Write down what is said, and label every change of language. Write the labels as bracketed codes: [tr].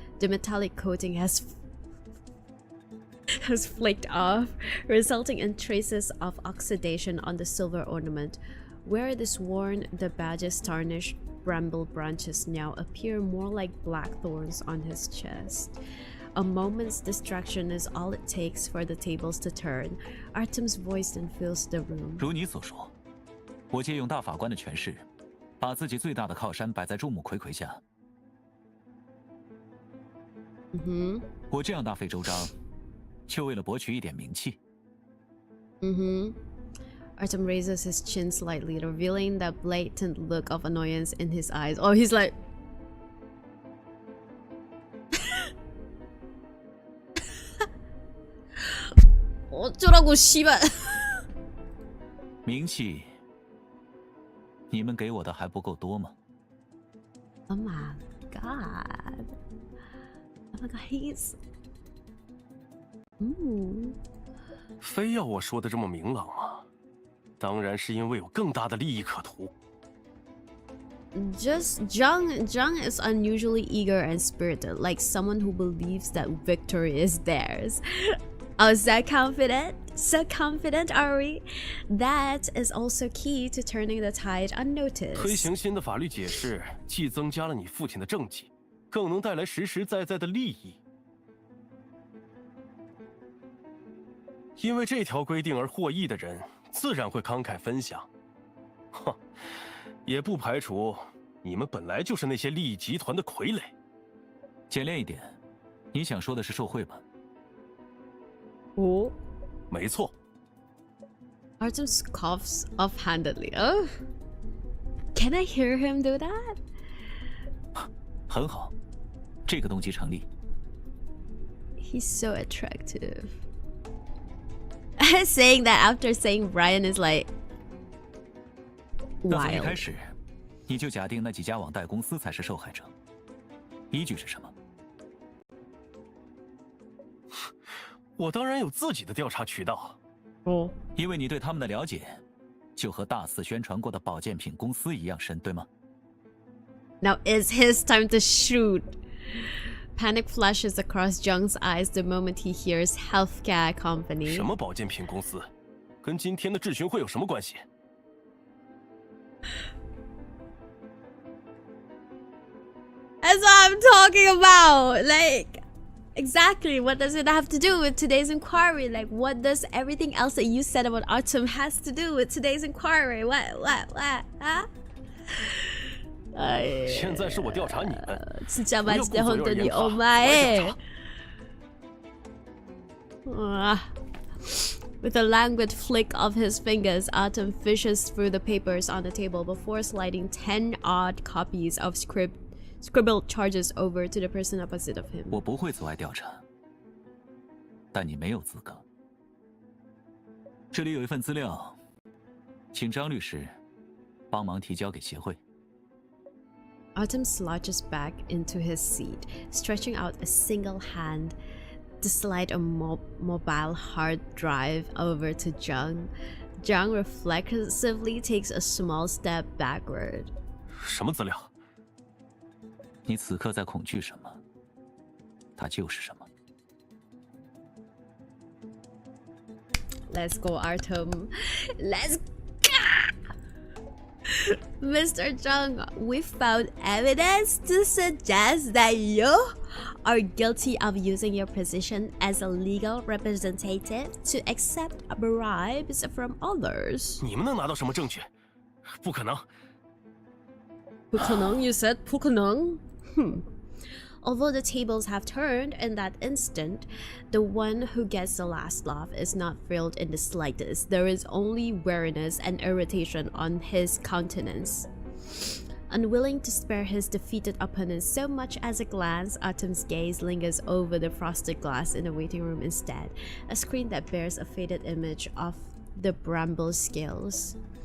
[en] The metallic coating has flaked off, resulting in traces of oxidation on the silver ornament. Where it is worn, the badge's tarnished bramble branches now appear more like black thorns on his chest. A moment's distraction is all it takes for the tables to turn. Artem's voice then fills the room. [zh] 如你所说，我借用大法官的权势，把自己最大的靠山摆在众目睽睽下。我这样大费周章，就为了博取一点名气。 [en] Artem raises his chin slightly, revealing that blatant look of annoyance in his eyes. Oh, he's like... [ko] 어쩌라고, 씨발. [zh] 名气，你们给我的还不够多吗？ [en] Oh my god. Oh my god, he's... Ooh. [zh] 非要我说的这么明朗吗？当然是因为有更大的利益可图。 [en] Just Jung is unusually eager and spirited, like someone who believes that victory is theirs. Oh, so confident? So confident are we? That is also key to turning the tide unnoticed. [zh] 推行新的法律解释，既增加了你父亲的政绩，更能带来实实在在的利益。因为这条规定而获益的人，自然会慷慨分享。哼，也不排除你们本来就是那些利益集团的傀儡。简练一点，你想说的是受贿吧？哦，没错。 [en] Artem coughs offhandedly. Oh, can I hear him do that? [zh] 很好，这个动机成立。 [en] He's so attractive. Saying that after saying Brian is like [zh] 那从一 [en] wild. [zh] 开始，你就假定那几家网贷公司才是受害者，依据是什么？我当然有自己的调查渠道。哦，因为你对他们的了解，就和大肆宣传过的保健品公司一样深，对吗？ [en] Now it's his time to shoot. Panic flashes across Jung's eyes the moment he hears healthcare company. [zh] 什么保健品公司？跟今天的质询会有什么关系？ [en] That's what I'm talking about. Like, exactly. What does it have to do with today's inquiry? Like, what does everything else that you said about Artem has to do with today's inquiry? What? Huh? [zh] 现在是我调查你们， [ko] 진짜 마지막에 혼돈이 오마에. [en] With a languid flick of his fingers, Artem fishes through the papers on the table before sliding 10 odd copies of scribbled charges over to the person opposite of him. [zh] 我不会阻碍调查，但你没有资格。这里有一份资料，请张律师帮忙提交给协会。 [en] Artem slouches back into his seat, stretching out a single hand to slide a mobile hard drive over to Jung. Jung reflexively takes a small step backward. [zh] 什么资料？你此刻在恐惧什么，它就是什么。 [en] Let's go, Artem. Let's go! Mr. Jung, we found evidence to suggest that you are guilty of using your position as a legal representative to accept bribes from others. [zh] 你们能拿到什么证据？不可能！ [en] 不可能, you said 不可能. Although the tables have turned in that instant, the one who gets the last laugh is not thrilled in the slightest. There is only weariness and irritation on his countenance. Unwilling to spare his defeated opponent so much as a glance, Autumn's gaze lingers over the frosted glass in the waiting room instead, a screen that bears a faded image of the bramble scales.